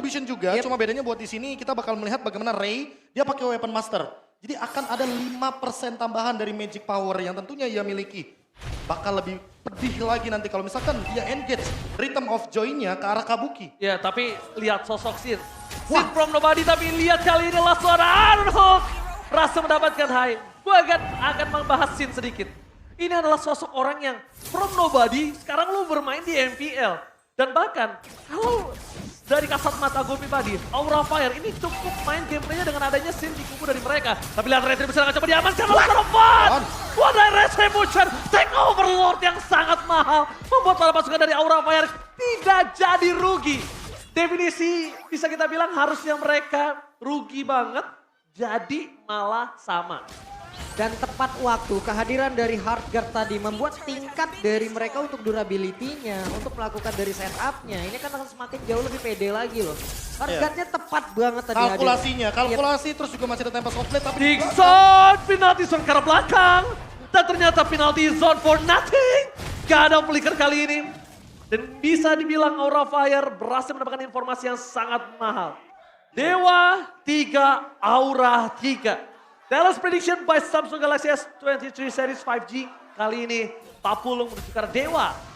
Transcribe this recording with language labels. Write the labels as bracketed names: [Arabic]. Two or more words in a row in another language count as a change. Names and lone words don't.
[Indonesian] retribution juga, cuma bedanya buat di sini kita bakal melihat bagaimana Ray dia pakai [English] weapon master. [Indonesian] Jadi akan ada 5% tambahan dari [English] magic power [Indonesian] yang tentunya ia miliki. Bakal lebih pedih lagi nanti kalau misalkan dia engage Rhythm of Joy-nya ke arah Kabuki. Ya, tapi lihat sosok Sin. Sin [English] from nobody, [Indonesian] tapi lihat kali ini adalah suara Hook. Berhasil mendapatkan high. Gue akan membahas Sin sedikit. Ini adalah sosok orang yang [English] from nobody, [Indonesian] sekarang lu bermain di MPL. Dan bahkan, kalau dari kasat mata gue pribadi, Aura Fire ini cukup main gameplaynya dengan adanya Sin di kubu dari mereka. Tapi lihat Retribution akan coba diamankan oleh Fun. [English] What a Retribution, take overlord [Indonesian] yang sangat mahal. Membuat para pasukan dari Aura Fire tidak jadi rugi. Definisi bisa kita bilang harusnya mereka rugi banget, jadi malah sama. Dan tepat waktu kehadiran dari Heartguard tadi membuat tingkat dari mereka untuk durability-nya, untuk melakukan dari setup-nya. Ini kan akan semakin jauh lebih pede lagi loh. Heartguard-nya tepat banget tadi. Kalkulasinya, kalkulasi terus juga masih ada Tempest of Blade. Tapi Dixon, [English] penalty zone [Indonesian] ke arah belakang. Dan ternyata [English] penalty zone for nothing. [Indonesian] Gak ada flicker kali ini. Dan bisa dibilang Aura Fire berhasil mendapatkan informasi yang sangat mahal. Dewa 3, Aura 3. [English] Dallas prediction by Samsung Galaxy S23 Series 5G. [Indonesian] Kali ini Papulung menuju ke arah Dewa.